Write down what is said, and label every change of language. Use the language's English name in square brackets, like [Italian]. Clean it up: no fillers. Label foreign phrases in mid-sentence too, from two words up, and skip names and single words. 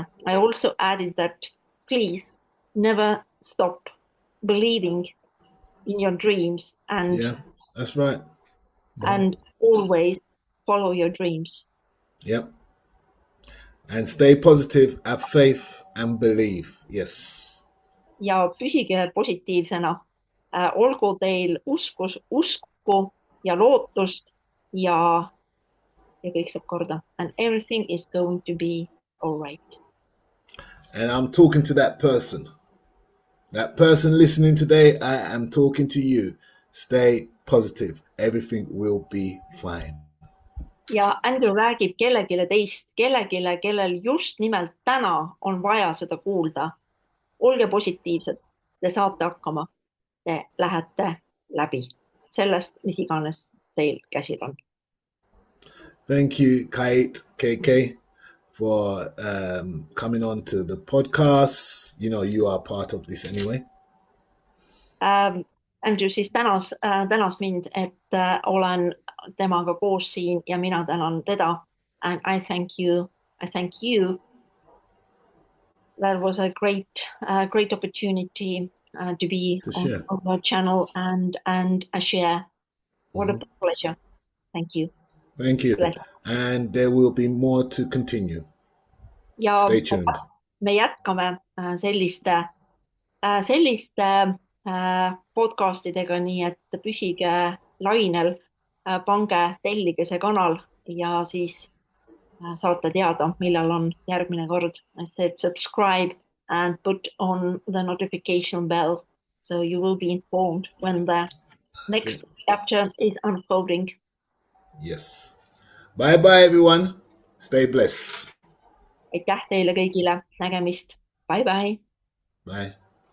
[English] I also added that please never stop believing in your dreams and Yeah, that's right. And always follow your dreams. Yep. And stay positive, have faith and believe. Yes. [Estonian] Ja püsige positiivsena. Olgu teil usku ja lootust ja kõik saab korda. [English] And everything is going to be all right. And I'm talking to that person. That person listening today, I am talking to you. Stay positive. Everything will be fine. [Estonian] Ja Andrew räägib kellegile teist, kellel just nimelt täna on vaja seda kuulda. Olge positiivsed, te saate hakkama, te lähete läbi sellest, mis iganes teil käsil on. [English] Thank you, Kate, KK, for coming on to the podcast. You are part of this anyway. [Estonian] Andrew siis tänas mind, et olen temaga koos siin ja mina tänan teda. [English] And I thank you. That was a great opportunity to be on your channel and share. What a pleasure. Thank you. Thank you. And there will be more to continue. Ja stay tuned. [Estonian] Me jätkame selliste podcastidega, nii et püsige lainel, pange, tellige see kanal ja siis saate teada, millal on järgmine kord. [English] I said subscribe and put on the notification bell so you will be informed when the next chapter is unfolding. Yes. Bye everyone. Stay blessed. [Estonian] Aitäh teile kõigile. Nägemist. [English] Bye. Bye.